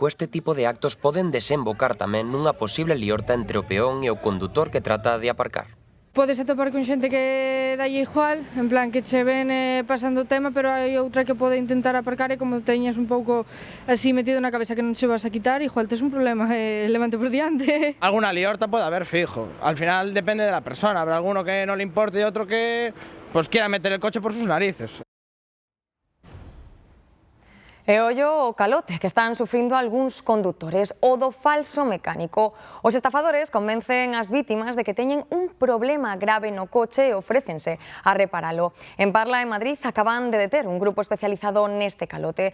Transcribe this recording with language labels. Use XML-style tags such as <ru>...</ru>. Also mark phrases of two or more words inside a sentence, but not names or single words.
<gl>Este tipo de actos poden desembocar tamén nunha posible liorta entre o peón e o condutor que trata de aparcar. Podes atopar con xente que dalle igual, en plan que che ven pasando o tema, pero hai outra que pode intentar aparcar e como teñas un pouco así metido na cabeza que non se vas a quitar, igual tes un problema, levante por diante. Alguna liorta pode haber fijo,</gl> <es>al final depende de la persona, habrá alguno que no le importe y otro que pues quiera meter el coche por sus narices.</es> <gl>E ollo o calote que están sufrindo algúns condutores, o do falso mecánico. Os estafadores convencen as vítimas de que teñen un problema grave no coche e ofrécense a reparalo. En Parla, en Madrid, acaban de deter un grupo especializado neste calote.</gl>